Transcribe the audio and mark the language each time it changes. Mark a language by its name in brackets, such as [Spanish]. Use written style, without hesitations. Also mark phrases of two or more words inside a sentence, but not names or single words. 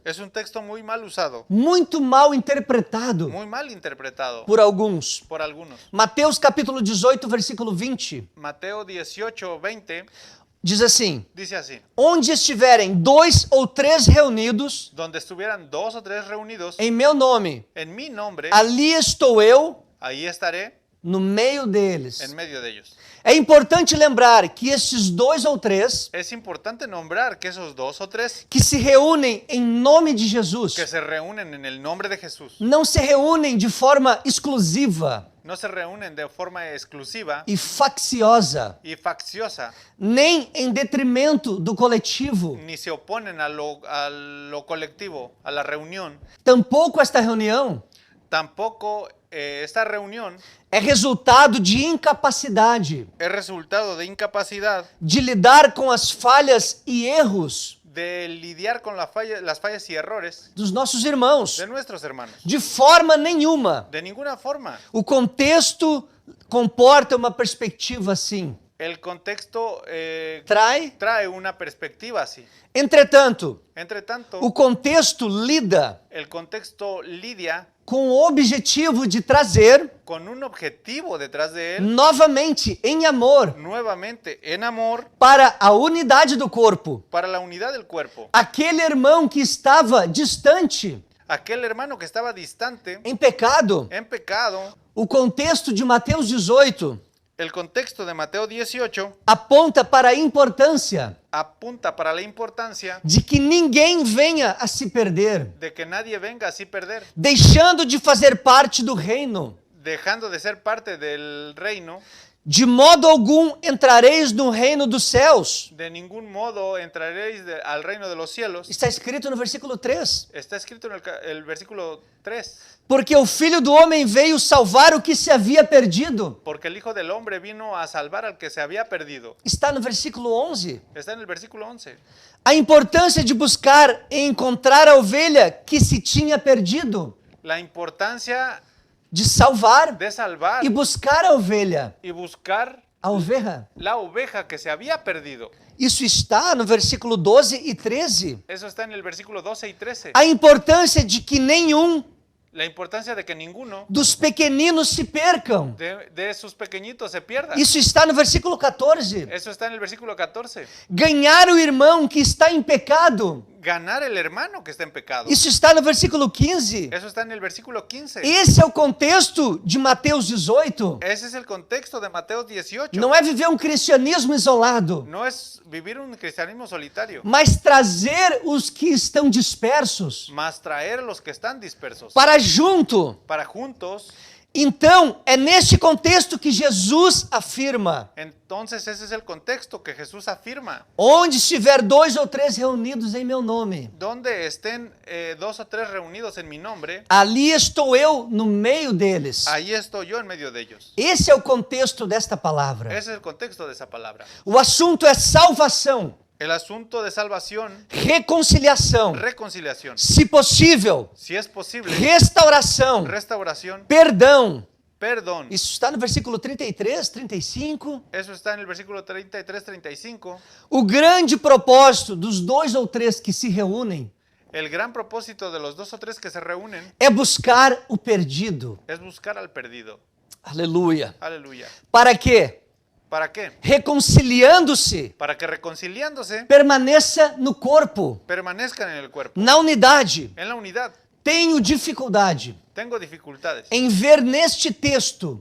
[Spanish] Es un texto muy mal usado, [Portuguese] muito mal interpretado [Spanish] muy mal interpretado [Portuguese] por alguns. [Spanish] por algunos. [Portuguese] Mateus capítulo 18, versículo 20, [Spanish] Mateo 18, 20 [Portuguese] diz assim: [Spanish] dice así: [Portuguese] onde estiverem 2 ou 3 reunidos [Spanish] donde estuvieran 2 o 3 reunidos [Portuguese] em meu nome, [Spanish] en mi nombre, [Portuguese] ali estou eu [Spanish] ahí estaré [Portuguese] no meio deles. [Spanish] en medio de ellos. [Portuguese] É importante lembrar que esses 2 ou 3 [Spanish] Es importante nombrar que esos 2 o 3 [Portuguese] que se reúnem em nome de Jesus [Spanish] que se reúnen en el nombre de Jesús [Portuguese] não se reúnem de forma exclusiva [Spanish] no se reúnen de forma exclusiva [Portuguese] e facciosa, [Spanish] y facciosa, [Portuguese] nem em detrimento do coletivo. [Spanish] ni se oponen a lo colectivo, a la reunión. [Portuguese] Tampouco esta reunião [Spanish] Tampoco esta reunión [Portuguese] é resultado de incapacidade [Spanish] es resultado de incapacidad [Portuguese] de lidar com as falhas e erros [Spanish] de lidiar con las fallas y errores [Portuguese] dos nossos irmãos. [Spanish] de nuestros hermanos. [Portuguese] De forma nenhuma. [Spanish] De ninguna forma. [Portuguese] O contexto comporta uma perspectiva assim. [Spanish] El contexto Trae una perspectiva así. [Portuguese] Entretanto, [Spanish] Entre tanto, [Portuguese] o contexto lida [Spanish] el contexto lidia [Portuguese] com o objetivo de trazer [Spanish] con un objetivo detrás de él, [Portuguese] novamente em amor [Spanish] nuevamente en amor, [Portuguese] para a unidade do corpo. [Spanish] para la unidad del cuerpo. [Portuguese] Aquele irmão que estava distante, [Spanish] Aquel hermano que estaba distante, [Portuguese] em pecado. [Spanish] en pecado, [Portuguese] O contexto de Mateus 18 [Spanish] el contexto de Mateo 18 [Portuguese] aponta para a importância [Spanish] apunta para la importancia [Portuguese] de que ninguém venha a se perder, [Spanish] de que nadie venga así perder, [Portuguese] deixando de fazer parte do reino. [Spanish] dejando de ser parte del reino. [Portuguese] De modo algum entrareis no reino dos céus. [Spanish] De ningún modo entraréis al reino de los cielos. [Portuguese] Está escrito no versículo 3. [Spanish] Está escrito en el versículo 3. [Portuguese] Porque o Filho do Homem veio salvar o que se havia perdido. [Spanish] Porque el Hijo del Hombre vino a salvar al que se había perdido. [Portuguese] Está no versículo 11. [Spanish] Está en el versículo 11. [Portuguese] A importância de buscar e encontrar a ovelha que se tinha perdido. [Spanish] La importancia De salvar de salvar [Portuguese] e buscar a ovelha. [Spanish] y buscar A oveja. la oveja que se había perdido. [Portuguese] Isso está no versículo 12 e 13. [Spanish] Eso está en el versículo 12 y 13. [Portuguese] A importância de que nenhum [Spanish] La importancia de que ninguno [Portuguese] dos pequeninos se percam. [Spanish] de sus pequeñitos se pierda. [Portuguese] Isso está no versículo 14. [Spanish] Eso está en el versículo 14. [Portuguese] Ganhar o irmão que está em pecado. [Spanish] Ganar el hermano que está en pecado. [Portuguese] Isso está no versículo 15. [Spanish] Eso está en el versículo 15. [Portuguese] Esse é o contexto de Mateus 18. [Spanish] Ese es el contexto de Mateo 18. [Portuguese] Não é viver um cristianismo isolado, [Spanish] No es vivir un cristianismo solitario, [Portuguese] mas trazer os que estão dispersos [Spanish] mas traer a los que están dispersos [Portuguese] para junto. [Spanish] para juntos. [Portuguese] Então, é neste contexto que Jesus afirma: [Spanish] Entonces ese es el contexto que Jesús afirma. [Portuguese] onde estiver 2 ou 3 reunidos em meu nome, [Spanish] Donde estén 2 o 3 reunidos en mi nombre, [Portuguese] ali estou eu no meio deles. [Spanish] ahí estoy yo en medio de ellos. [Portuguese] Esse é o contexto desta palavra. [Spanish] Ese es el contexto de esa palabra. [Portuguese] O assunto é salvação, [Spanish] El asunto de salvación, [Portuguese] reconciliação, [Spanish] reconciliación, [Portuguese] se possível, [Spanish] si es posible, [Portuguese] restauração, [Spanish] restauración, [Portuguese] perdão. [Spanish] perdón. [Portuguese] Isso está no versículo 33, 35. [Spanish] Eso está en el versículo 33, 35. [Portuguese] O grande propósito dos 2 ou 3 que se reúnem [Spanish] El gran propósito de los 2 o 3 que se reúnen [Portuguese] é buscar o perdido. [Spanish] es buscar al perdido. [Portuguese] Aleluia. [Spanish] Aleluya. [Portuguese] Para quê? [Spanish] ¿Para qué? [Portuguese] Reconciliando-se, [Spanish] Para que reconciliándose [Portuguese] permaneça no corpo, [Spanish] permanezcan en el cuerpo, [Portuguese] na unidade. [Spanish] en la unidad. [Portuguese] Tenho dificuldade [Spanish] Tengo dificultades [Portuguese] em ver neste texto